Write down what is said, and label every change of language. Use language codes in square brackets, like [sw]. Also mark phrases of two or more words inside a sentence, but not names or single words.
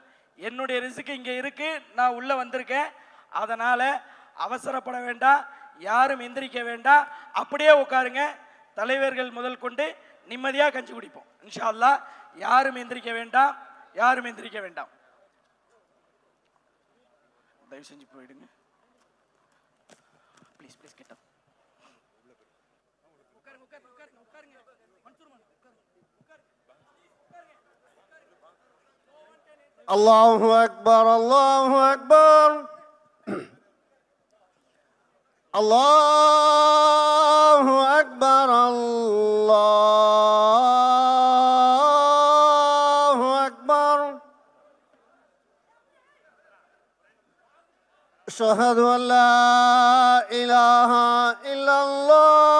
[ta] என்னுடைய ரிஸ்க் இங்கே இருக்கு, நான் உள்ள வந்திருக்கேன். அதனால அவசரப்பட வேண்டாம், யாரும் எந்திரிக்க வேண்டாம், அப்படியே உட்காருங்க. தலைவர்கள் முதல் கொண்டு நிம்மதியாக கஞ்சி குடிப்போம் [ar] إن شاء الله. [ta] யாரும் எந்திரிக்க வேண்டாம், யாரும் எந்திரிக்க வேண்டாம். தயவு செஞ்சு போயிடுங்க [en] please please. [ta] கிட்ட [ar] الله أكبر الله أكبر الله أكبر الله أكبر أشهد أن لا إله إلا الله